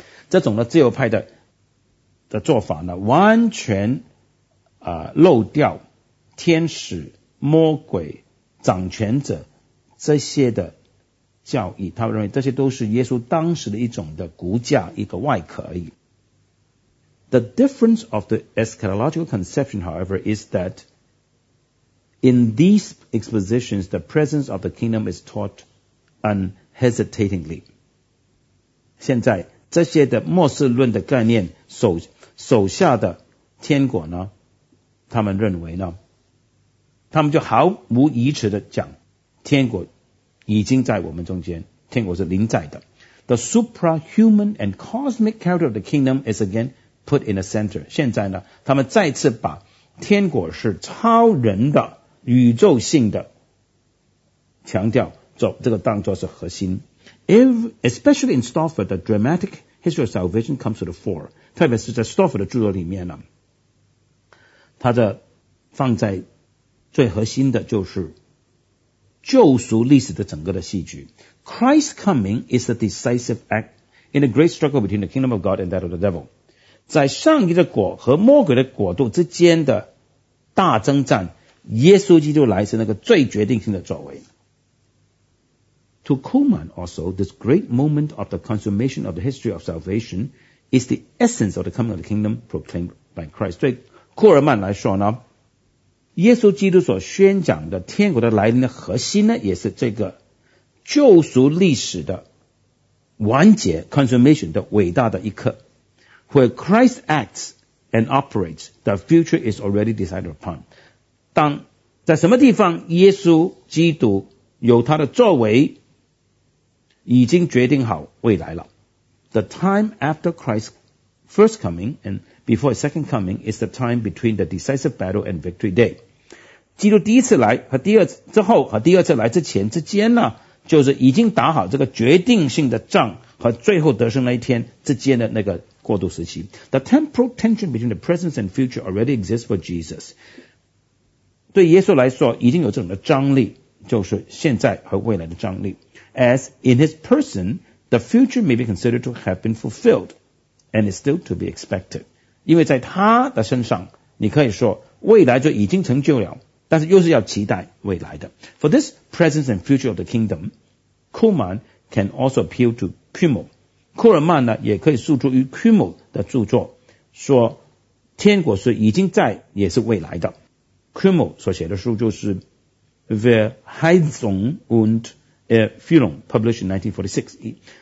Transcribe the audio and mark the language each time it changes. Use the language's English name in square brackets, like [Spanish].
[Chinese] 这种呢，自由派的做法呢，完全漏掉天使、魔鬼、掌权者这些的教义。他们认为这些都是耶稣当时的一种的骨架，一个外壳而已。 [English] The difference of the eschatological conception, however, is that in these expositions, the presence of the kingdom is taught unhesitatingly. [Chinese] 现在这些的末世论的概念 手下的天国呢，他们认为呢，他们就毫无疑迟的讲，天国已经在我们中间，天国是临在的。 [English] The suprahuman and cosmic character of the kingdom is again put in the center. [Chinese] 现在呢，他们再次把天国是超人的、宇宙性的强调，做这个当作是核心。 [English] Especially in Stauffer, the dramatic history of salvation comes to the fore. [Chinese] 特别是在 Stauffer 的著作里面呢，他的放在最核心的就是救赎历史的整个的戏剧。 [English] Christ's coming is a decisive act in a great struggle between the kingdom of God and that of the devil. [Chinese] 在上帝的国和魔鬼的国度之间的大征战，耶稣基督来是那个最决定性的作为。 [English] To Kuhlmann also, this great moment of the consummation of the history of salvation is the essence of the coming of the kingdom proclaimed by Christ. [Chinese] 对库尔曼来说呢，耶稣基督所宣讲的天国的来临的核心呢，也是这个救赎历史的完结 consummation 的伟大的一刻。 [English] Where Christ acts and operates, the future is already decided upon. [Chinese] 当在什么地方耶稣基督有他的作为，已经决定好未来了。 [English] The time after Christ's first coming and before his second coming is the time between the decisive battle and victory day. [Chinese] 基督第一次来和第二次之后和第二次来之前之间呢，就是已经打好这个决定性的仗和最后得胜那一天之间的那个过渡时期。 [English] The temporal tension between the present and future already exists for Jesus. [Chinese] 对耶稣来说已经有这种的张力，就是现在和未来的张力。 [English] As in his person, the future may be considered to have been fulfilled and is still to be expected. [Chinese] 因为在他的身上，你可以说未来就已经成就了，但是又是要期待未来的。 [English] For this presence and future of the kingdom, Kuhlmann can also appeal to Kuhlmann. [Chinese] 库尔曼呢，也可以诉诸于 Kuhlmann 的著作，说天国是已经在，也是未来的。 Kuhlmann 所写的书就是 Verheißung undFühlung, [English] published in 1946.